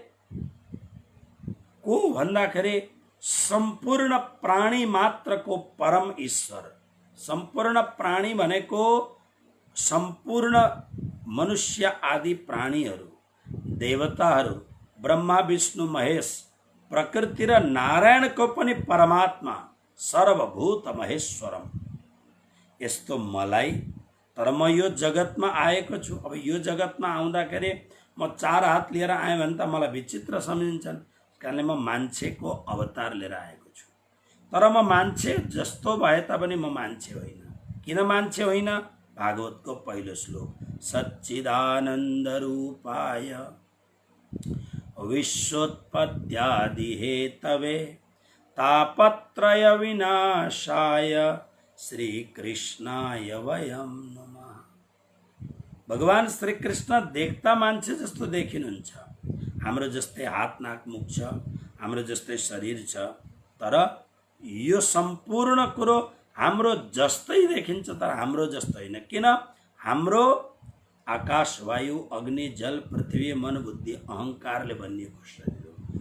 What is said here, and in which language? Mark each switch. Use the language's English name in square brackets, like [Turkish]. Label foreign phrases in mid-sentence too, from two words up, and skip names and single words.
[Nepali] को भन्दाखेरि सम्पूर्ण प्राणी मात्रको परम ईश्वर, सम्पूर्ण प्राणी भनेको सम्पूर्ण मनुष्य आदि प्राणीहरू, देवताहरू, ब्रह्मा विष्णु महेश, प्रकृति र नारायणको पनि परमात्मा [Sanskrit] सर्वभूत महेश्वरम [Nepali] यस्तो मलाई, तर म यो जगतमा आएको छु। अब यो जगतमा आउँदाखेरि म चार हात लिएर आएँ भने त मलाई विचित्र सम्झिन्छन्, कारणले म मान्छेको अवतार लिएर आएको छु। तर म मान्छे जस्तो भए तापनि म मान्छे होइन। किन मान्छे होइन? भागवतको पहिलो श्लोक [Sanskrit] सच्चिदानन्द रूपाय विश्वोत्पत्त्यादि हेतवे तापत्रय विनाशाय श्री कृष्णाय वयम नमः। [Nepali] भगवान श्री कृष्ण देख्दा मान्छे जस्तो देखिनुहुन्छ, हाम्रो जस्तै हात नाक मुख छ, हाम्रो जस्तै शरीर छ, तर यो सम्पूर्ण कुरो हाम्रो जस्तै देखिन्छ तर हाम्रो जस्तो होइन। किन? हाम्रो आकाश वायु अग्नि जल पृथ्वी मन बुद्धि अहंकारले बनिएको शरीर हो।